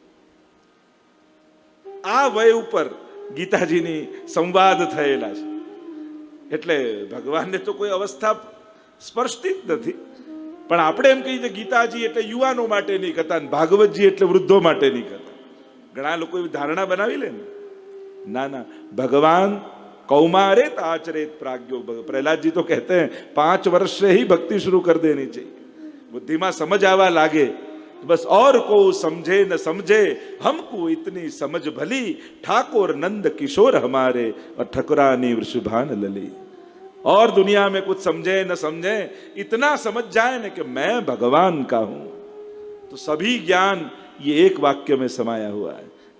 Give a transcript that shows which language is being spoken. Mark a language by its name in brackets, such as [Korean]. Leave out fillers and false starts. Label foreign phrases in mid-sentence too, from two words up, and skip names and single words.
[Gujarati] આ વય ઉપર ગીતાજીની સંવાદ થયેલા છે. એટલે ભગવાનને તો કોઈ અવસ્થા સ્પર્શતી જ નથી. પણ આપણે એમ કહીએ ગીતાજી એટલે યુવાનો માટેની કથા, ભાગવતજી એટલે વૃદ્ધો માટેની કથા. ઘણા લોકો એવી ધારણા બનાવી લે ને. ના ના, ભગવાન [Sanskrit] कौमारेत आचरेत प्राज्ञो. [Hindi] प्रहलाद जी तो कहते हैं 5 वर्ष से ही भक्ति शुरू कर देनी चाहिए. बुद्धि में समझ आवा लागे, बस और को समझे न समझे, हमको इतनी समझ भली, ठाकुर नंद किशोर हमारे और ठकुरानी वृषभान लली. और दुनिया में कुछ समझे न समझे, इतना समझ जाए न कि मैं भगवान का हूं, तो सभी ज्ञान ये एक वाक्य में समाया हुआ है.